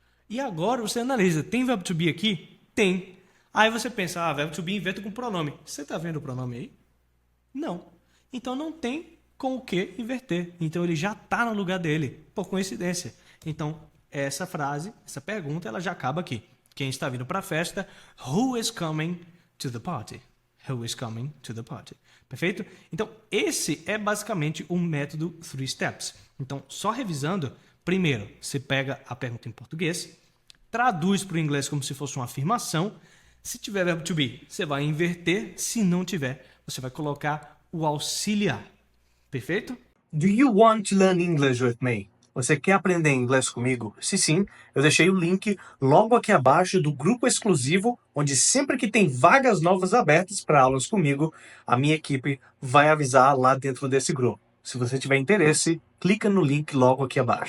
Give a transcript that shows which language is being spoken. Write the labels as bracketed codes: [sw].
[pt] E agora você analisa, tem verbo to be aqui? Tem. Aí você pensa, verbo to be inventa com pronome. Você está vendo o pronome aí? Não. Então não tem com o que inverter. Então ele já está no lugar dele, por coincidência. Então essa frase, essa pergunta, ela já acaba aqui. Quem está vindo para a festa? [en] Who is coming to the party? Who is coming to the party? [pt] Perfeito? Então, esse é basicamente o método 3 steps. Então, só revisando, primeiro, você pega a pergunta em português, traduz para o inglês como se fosse uma afirmação. Se tiver verbo to be, você vai inverter. Se não tiver, você vai colocar o auxiliar. Perfeito? [en] Do you want to learn English with me? [pt] Você quer aprender inglês comigo? Se sim, eu deixei o link logo aqui abaixo do grupo exclusivo, onde sempre que tem vagas novas abertas para aulas comigo, a minha equipe vai avisar lá dentro desse grupo. Se você tiver interesse, clica no link logo aqui abaixo.